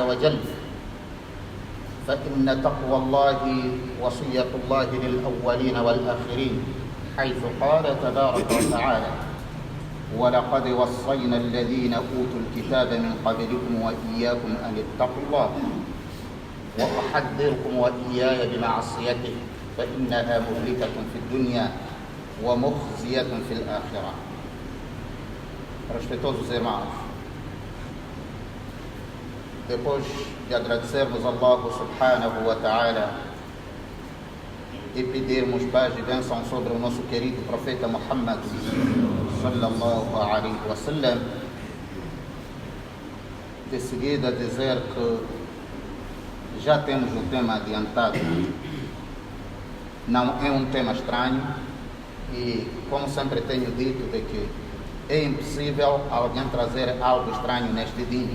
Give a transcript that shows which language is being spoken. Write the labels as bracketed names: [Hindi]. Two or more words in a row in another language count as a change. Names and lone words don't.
[Arabic] وجل، فإن تقوى الله وصية الله للأولين والآخرين، حيث قال تبارك وتعالى: ولقد وصينا الذين أوتوا الكتاب من قبلكم وإياكم أن اتقوا الله وأحذركم وإياي بمعصيته فإنها مهلكة في الدنيا ومخزية في الآخرة. [Portuguese] Respeitosos irmãos, depois de agradecermos a Allah [Arabic] سبحانه وتعالى [Portuguese] e pedirmos paz e bênção sobre o nosso querido profeta Muhammad [Arabic] صلى الله عليه وسلم, [Portuguese] de seguida dizer que já temos o tema adiantado. Não é um tema estranho e, como sempre tenho dito, de que é impossível alguém trazer algo estranho neste dia.